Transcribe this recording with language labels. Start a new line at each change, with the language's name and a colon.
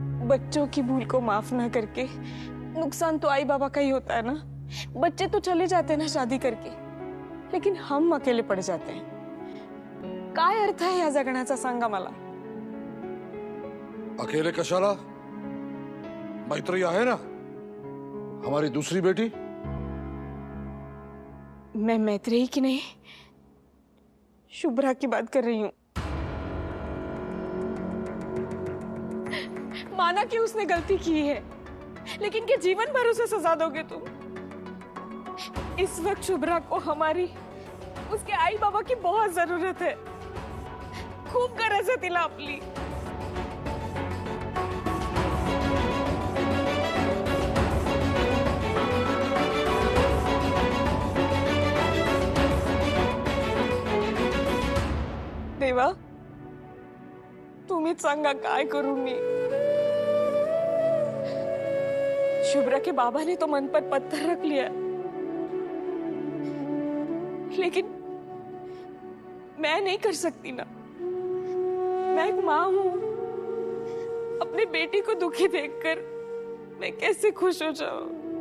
Hindi: बच्चों की भूल को माफ ना करके नुकसान तो आई बाबा का ही होता है ना। बच्चे तो चले जाते हैं ना शादी करके, लेकिन हम अकेले पड़ जाते हैं।
Marathi: काय अर्थ आहे या जगण्याचा सांगा मला? अकेले कशाला?
Hindi: मैत्री
Marathi: आहे ना,
Hindi: हमारी दूसरी बेटी। मैं मैत्रेयी की नहीं, शुभ्रा की बात कर रही हूँ। माना कि उसने गलती की है, लेकिन क्या जीवन भर उसे सजा दोगे तुम? इस वक्त शुभ्रा को हमारी, उसके आई बाबा की बहुत जरूरत है।
Marathi: खूब गरज है तिला आपली। देवा, तुम्हीच सांगा काय करू मी?
Hindi: शुभ्रा के बाबा ने तो मन पर पत्थर रख लिया, लेकिन मैं नहीं कर सकती ना। मैं एक माँ हूँ, अपनी बेटी को दुखी देखकर मैं कैसे खुश हो जाऊं?